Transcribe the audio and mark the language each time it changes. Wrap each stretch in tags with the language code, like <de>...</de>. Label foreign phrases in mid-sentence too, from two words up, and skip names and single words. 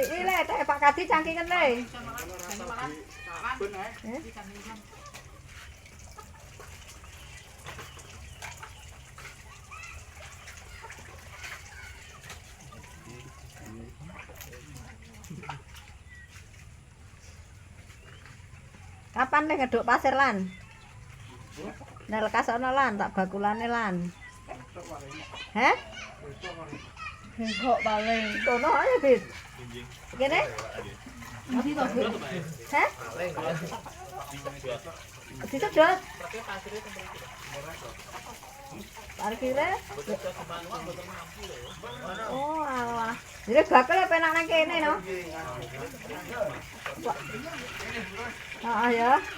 <jv>Iki Le, Pak Kadi cangkingen Le. Kapan Le ngeduk pasir lan? Nek lekas ana lan tak bakulane lan. Heh? Kok paling. Kono ae, Bit. Kene? Ndi to, Bit? Heh? Disedot. Parkire? Oh, alah. Jadi bakal penak nang kene no. Ya.</jv>